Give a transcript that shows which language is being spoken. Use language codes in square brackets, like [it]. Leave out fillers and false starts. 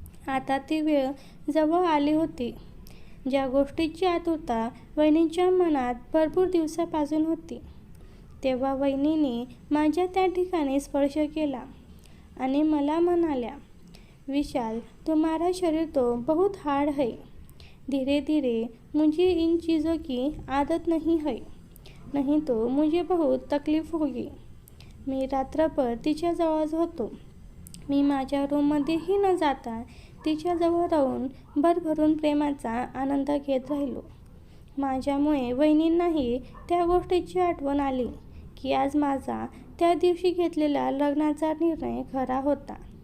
[mr] आता ती वेळ जवळ आली होती ज्या गोष्टीची आतुरता वहिनीच्या मनात भरपूर दिवसापासून होती. तेव्हा वहिनीने माझ्या त्या ठिकाणी स्पर्श केला आणि मला म्हणाल्या, विशाल, [hi] तुम्हारा शरीर तो बहुत हार्ड है. धीरे धीरे मुझे इन चीज़ों की आदत नहीं है, नहीं तो मुझे बहुत तकलीफ होगी. [mr] मी रात्रभर तिच्याजवळच होतो. मी माझ्या रूममध्येही न जाता तिच्याजवळ राहून भरभरून प्रेमाचा आनंद घेत राहिलो. माझ्यामुळे वहिनींनाही त्या गोष्टीची आठवण आली की आज माझा त्या दिवशी घेतलेला लग्नाचा निर्णय खरा होता.